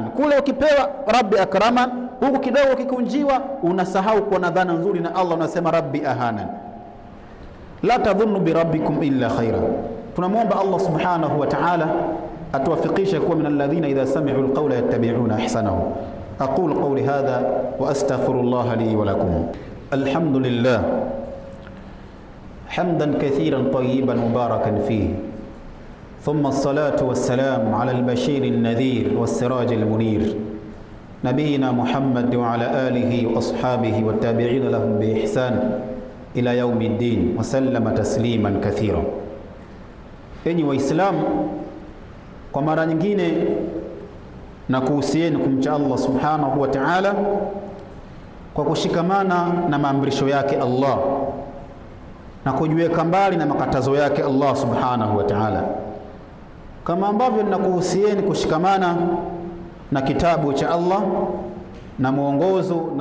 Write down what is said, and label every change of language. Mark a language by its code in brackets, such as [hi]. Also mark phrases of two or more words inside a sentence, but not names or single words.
[sw] Kule ukipewa [ar] ربي أكرمن, [sw] huku kidogo kikunjiwa unasahau kuwa na dhana nzuri na Allah, unasema [ar] ربي أهانن. لا تظنوا بربكم إلا خيرا. [sw] Tunamwomba Allah [ar] سبحانه وتعالى [sw] atuwafikishe kuwa [ar] من الذين إذا سمعوا القول يتبعون أحسنه. أقول قولي هذا وأستغفر الله لي ولكم. الحمد لله حمدا كثيرا طيبا مباركا فيه، ثم الصلاة والسلام على البشير النذير والسراج المنير نبينا محمد وعلى آله وأصحابه والتابعين لهم بإحسان إلى يوم الدين وسلم تسليما كثيرا. [sw] Enyi Waislamu, kwa mara nyingine na kuhusieni kumcha Allah [ar] سبحانه وتعالى [sw] kwa kushikamana na maamrisho yake Allah na kujiweka mbali na makatazo yake Allah [ar] سبحانه وتعالى, [sw] kama ambavyo ninakuhusieni kushikamana na kitabu cha Allah na mwongozo na